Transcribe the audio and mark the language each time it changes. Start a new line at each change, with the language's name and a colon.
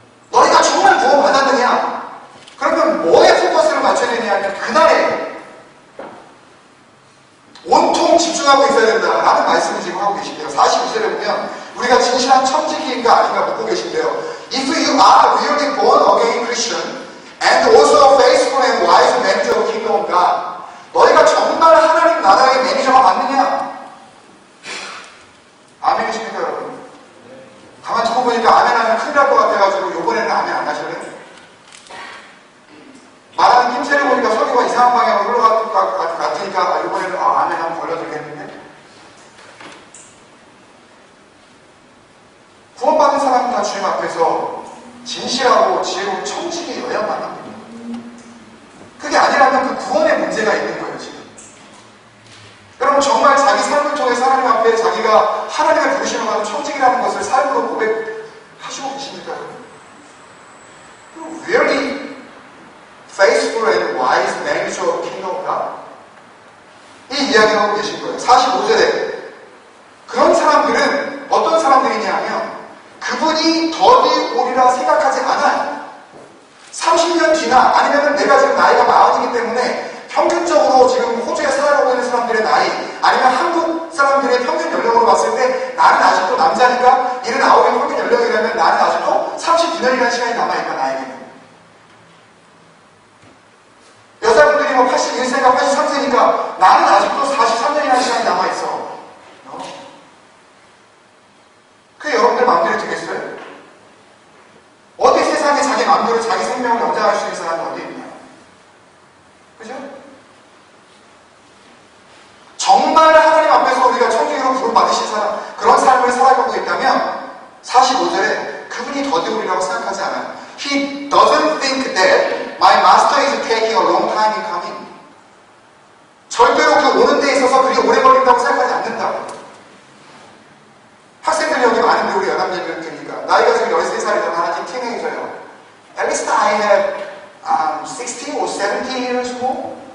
Korean: 너희가 정말 구원받았느냐? 그러면 뭐에 포커스를 맞춰야 되냐면 그날에 온통 집중하고 있어야 된다라는 말씀을 지금 하고 계신데요. 42절에 보면 우리가 진실한 청지기인가 아닌가 묻고 계신데요.
English: If you are really born again Christian and also a faithful and wise manager of kingdom of God,
Korean: 너희가 정말 하나님 나라의 매니저가 맞느냐? 아멘이십니까 여러분? 가만히 듣고 보니까 아멘 하면 큰일 날 것 같아가지고 이번에는 아멘 안 하실래요? 말하는 김새를 보니까 설교가 이상한 방향으로 흘러갈 것 같으니까 이번에는 아멘 하면 걸려들겠는데? 구원받은 사람은 다 주님 앞에서 진실하고 지혜로운 청지기여야만 합니다. 그게 아니라면 그 구원의 문제가 있는 거예요 지금. 여러분 정말 자기 삶을 통해 하나님 앞에 자기가 하나님의 부르심을 받은 청직이라는 것을 삶으로 고백하시고 계십니까?
English: Really faithful and wise manager of kingdom of God?
Korean: 이 이야기를 하고 계신 거예요. 45절에 그런 사람들은 어떤 사람들이냐 하면 그분이 더디 오리라 생각하지 않아요. 30년 뒤나 아니면 내가 지금 나이가 40이기 때문에 평균적으로 지금 호주에 살아가고 있는 사람들의 나이 아니면 한국 사람들의 평균 연령으로 봤을 때 나는 아직도 남자니까 79의 평균 연령이라면 나는 아직도 32년이라는 시간이 남아있다 나에게는. 여자분들이 뭐 81세가 83세니까 나는 아직도 43년이라는 시간이 남아있어. 그게 여러분들 마음대로 되겠어요? 어디 세상에 자기 마음대로 자기 생명을 연장할 수 있는 사람이 어디 있냐? 그죠? 정말 하나님 앞에서 우리가 청지기로 부름받으신 사람, 그런 삶을 살아가고 있다면 45절에 그분이 더디오리라고 생각하지 않아요.
English: He doesn't think that my master is taking a long time in coming.
Korean: 절대로 그 오는 데 있어서 그리 오래 걸린다고 생각하지 않는다고. 학생들이 여기 많은데 우리 연합예배니까 나이가 지금 13살이잖아. 하나 지금 티네이저예요.
English: At least I have 60 or 70 years more.